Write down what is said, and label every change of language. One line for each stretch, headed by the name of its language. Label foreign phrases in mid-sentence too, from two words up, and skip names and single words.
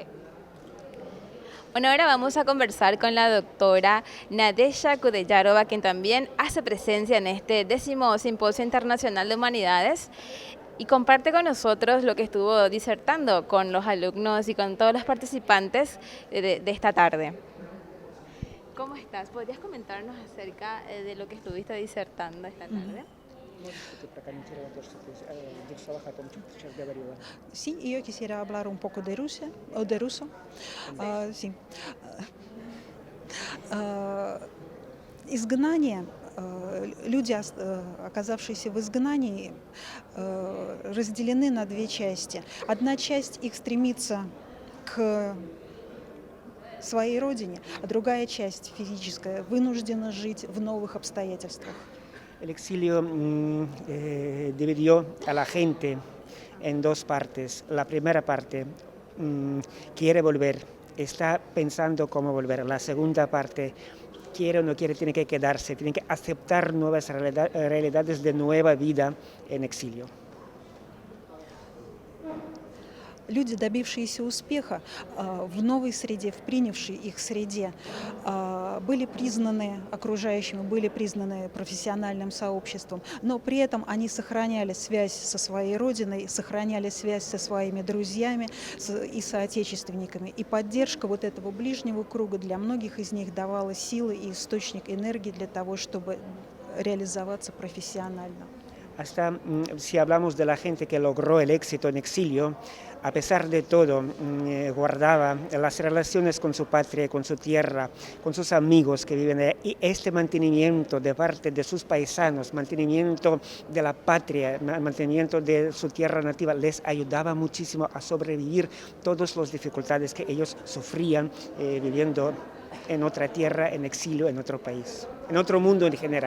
Spanish: Bueno, ahora vamos a conversar con la doctora Nadezhda Kudeyarova, quien también hace presencia en este 10º Simposio Internacional de Humanidades y comparte con nosotros lo que estuvo disertando con los alumnos y con todos los participantes de esta tarde. ¿Cómo estás? ¿Podrías comentarnos acerca de lo que estuviste disertando esta tarde?
Russian: Можете прокомментировать то, что ты в 2 словах о том, что ты сейчас говорила?
Spanish: Sí, y yo quisiera hablar un poco de Rusia, o de ruso. Sí.
Russian: Изгнание, люди, оказавшиеся в изгнании, разделены на две части. Одна часть их стремится к своей родине, а другая часть, физическая, вынуждена жить в новых обстоятельствах.
Spanish: El exilio dividió a la gente en 2 partes. La primera parte quiere volver, está pensando cómo volver. La segunda parte quiere o no quiere, tiene que quedarse, tiene que aceptar nuevas realidades de nueva vida en exilio.
Russian: Люди, добившиеся успеха в новой среде, в принявшей их среде, были признаны окружающими, были признаны профессиональным сообществом, но при этом они сохраняли связь со своей родиной, сохраняли связь со своими друзьями и соотечественниками. И поддержка вот этого ближнего круга для многих из них давала силы и источник энергии для того, чтобы реализоваться профессионально.
Spanish: hasta si hablamos de la gente que logró el éxito en exilio, a pesar de todo, guardaba las relaciones con su patria, con su tierra, con sus amigos que viven allá. Y este mantenimiento de parte de sus paisanos, mantenimiento de la patria, mantenimiento de su tierra nativa, les ayudaba muchísimo a sobrevivir todas las dificultades que ellos sufrían viviendo en otra tierra, en exilio, en otro país, en otro mundo en general.